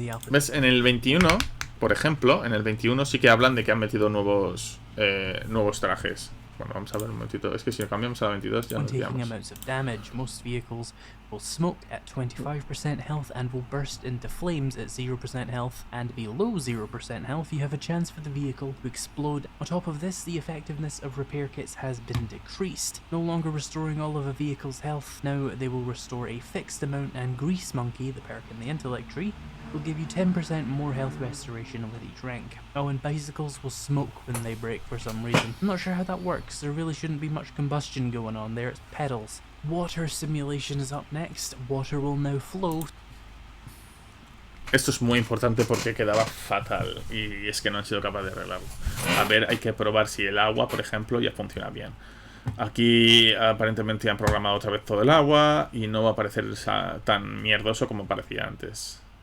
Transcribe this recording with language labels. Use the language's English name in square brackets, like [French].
[Spanish] ¿Ves? En el 21, por ejemplo, en el 21 sí que hablan de que han metido nuevos trajes. Bueno, vamos a ver un momentito. Es que si cambiamos a la 22 ya nos quedamos. [English] Most vehicles will smoke at 25% health and will burst into flames at 0% health, and below 0% health you have a chance for the vehicle to explode. On top of this, the effectiveness of repair kits has been decreased, no longer restoring all of a vehicle's health. Now they will restore a fixed amount, and Grease Monkey, the perk in the intellect tree, will give you 10% more health restoration with each rank. Oh, and bicycles will smoke when they break for some reason. I'm not sure how that works. There really shouldn't be much combustion going on there. It's pedals. Water simulation is up next. Water will now flow. [Spanish] Esto es muy importante porque quedaba fatal y es que no han sido capaces de arreglarlo. A ver, hay que probar si el agua, por ejemplo, ya funciona bien. Aquí aparentemente han programado otra vez todo el agua y no va a parecer tan mierdoso como parecía antes.